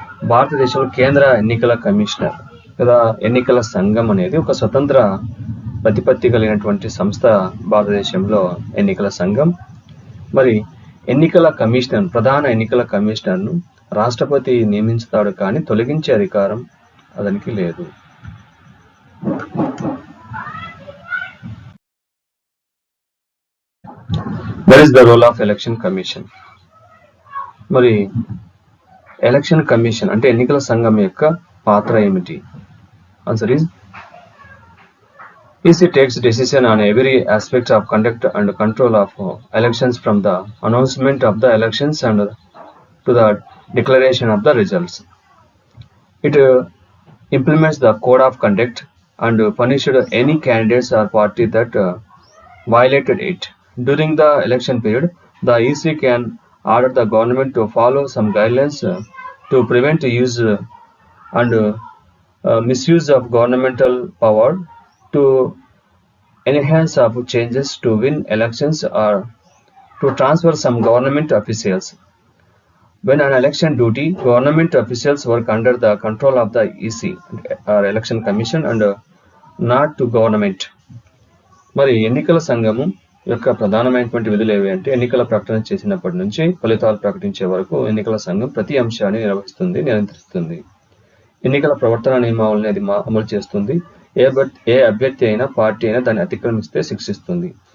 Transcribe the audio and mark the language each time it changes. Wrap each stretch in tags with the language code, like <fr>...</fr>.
<te>భారతదేశంలో కేంద్ర ఎన్నికల కమిషనర్ లేదా ఎన్నికల సంఘం అనేది ఒక స్వతంత్ర ప్రతిపత్తి కలిగినటువంటి సంస్థ. భారతదేశంలో ఎన్నికల సంఘం మరి ఎన్నికల కమిషనర్, ప్రధాన ఎన్నికల కమిషనర్ను రాష్ట్రపతి నియమించుతాడు, కానీ తొలగించే అధికారం అతనికి లేదు.</te> <en>What is the role of election commission?</en> <te>మరి ఎలక్షన్ కమిషన్ అంటే ఎన్నికల సంఘం యొక్క పాత్ర ఏమిటి?</te> <en>Answer is EC takes decision on every aspect of conduct and control of elections from the announcement of the elections and to the declaration of the results. It implements the code of conduct and punished any candidates or party that violated it. During the election period, the EC can order the government to follow some guidelines to prevent use and misuse of governmental power, to enhance of changes to win elections, or to transfer some government officials. When on election duty, government officials work under the control of the EC or election commission and not to government.</en> <te>మరి ఎన్నికల సంఘము యొక్క ప్రధానమైనటువంటి విధులు ఏవి అంటే ఎన్నికల ప్రకటన చేసినప్పటి నుంచి ఫలితాలు ప్రకటించే వరకు ఎన్నికల సంఘం ప్రతి అంశాన్ని నిర్వహిస్తుంది, నియంత్రిస్తుంది. ఎన్నికల ప్రవర్తన నియమావళిని అది అమలు చేస్తుంది. ఏ అభ్యర్థి అయినా పార్టీ అయినా దాన్ని అతిక్రమిస్తే శిక్షిస్తుంది.</te>